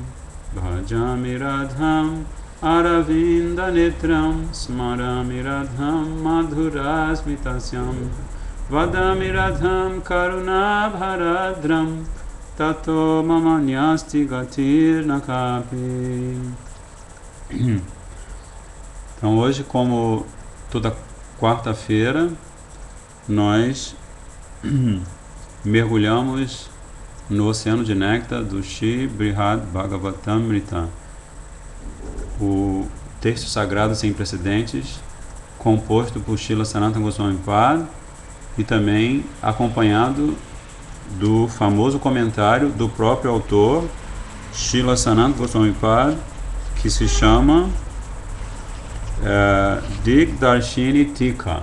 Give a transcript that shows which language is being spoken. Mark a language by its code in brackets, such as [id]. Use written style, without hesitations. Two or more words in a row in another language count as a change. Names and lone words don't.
[sa] भजामि राधाम् अरविन्द नेत्रम् स्मरामि राधाम् मधुरस्मितास्यम् वदामि राधाम् करुणा भरार्द्राम् ततो ममान्यास्ति गतिर् न कापि. [pt] Então hoje, como toda quarta-feira, nós mergulhamos no oceano de néctar do Shri Brihad Bhagavatamrita, o texto sagrado sem precedentes, composto por Srila Sanatana Goswami Pad e também acompanhado do famoso comentário do próprio autor, Srila Sanatana Goswami Pad, que se chama Digdarshini Tika.